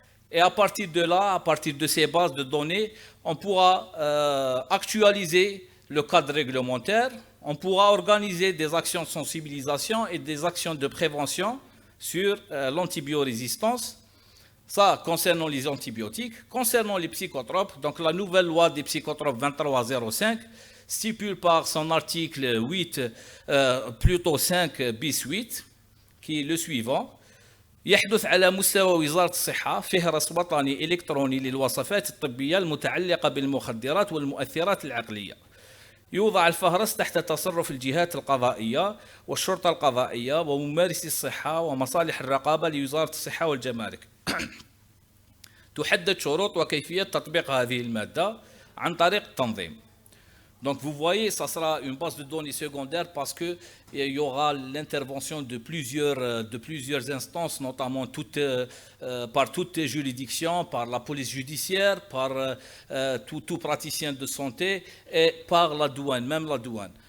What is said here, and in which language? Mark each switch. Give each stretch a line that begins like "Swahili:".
French: Et à partir de là, à partir de ces bases de données, on pourra actualiser le cadre réglementaire, on pourra organiser des actions de sensibilisation et des actions de prévention sur l'antibiorésistance. Ça, concernant les antibiotiques. Concernant les psychotropes, donc la nouvelle loi des psychotropes 2305 stipule par son article 8, plutôt 5 bis 8, qui est le suivant.
Arabic: يحدث على مستوى وزارة الصحة فهرس وطني إلكتروني للوصفات الطبية المتعلقة بالمخدرات والمؤثرات العقلية. يوضع الفهرس تحت تصرف الجهات القضائية والشرطة القضائية وممارسي الصحة ومصالح الرقابة لوزارة الصحة والجمارك. تحدد شروط وكيفية تطبيق هذه المادة عن طريق التنظيم.
French: Donc vous voyez, ça sera une base de données secondaire parce qu'il y aura l'intervention de plusieurs instances, notamment par toutes les juridictions, par la police judiciaire, par tout praticien de santé et par la douane, même la douane.